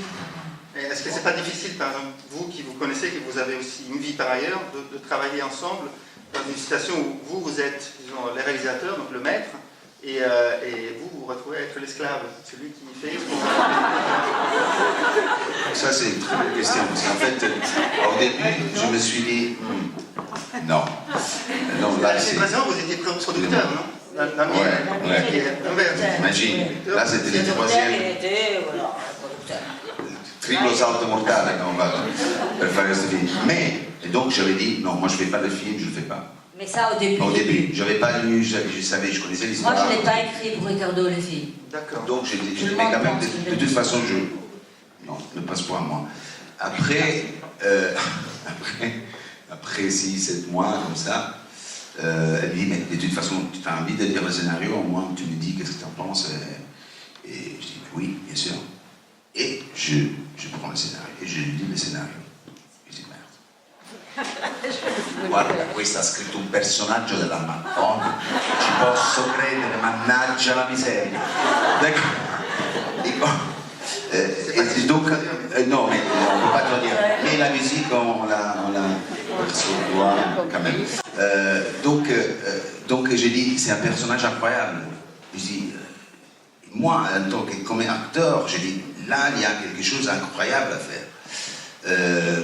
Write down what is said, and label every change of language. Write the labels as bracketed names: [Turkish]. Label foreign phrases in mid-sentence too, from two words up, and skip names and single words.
[French] Est-ce que c'est pas difficile, par exemple, vous qui vous connaissez, que vous avez aussi une vie par ailleurs, de travailler ensemble dans une situation où vous êtes, disons, les réalisateurs, donc le maître, et vous retrouvez à être l'esclave, celui qui fait ce qu'on Ça, c'est une très bonne question. Parce qu'en fait, au début, je me suis dit, non. Là, c'est présent, vous étiez producteur, non? Imagine, là c'était le troisième. [Italian] Triplo salto mortale, [French] on va [Italian] per fare questo film. [French] Mais, et donc j'avais dit, non, moi je ne fais pas de film, je ne le fais pas. Mais ça au début. Au début, je n'avais pas lu, je savais, je connaissais l'histoire. Moi je ne l'ai pas écrit pour Ricardo le film. D'accord. Donc j'ai dit, mais quand même, de toute façon, non, ne passe pas à moi. Après 6-7 mois, comme ça, elle me dit, mais de toute façon, tu as envie de lire le scénario, au moins tu me dis qu'est-ce que tu en penses. Et je dis, oui, bien sûr. Et je prends le scénario, et je lis le scénario. Je dis, merde. [Italian] Guarda, questo ha scritto un personaggio della Madonna, ci posso credere, mannaggia la miseria. [French] Et donc, non, mais on ne peut pas te le dire. Mais la musique, on l'a perçu quand même. Donc j'ai dit, c'est un personnage incroyable. Je dis, moi, en tant que comme acteur, j'ai dit, là, il y a quelque chose d'incroyable à faire.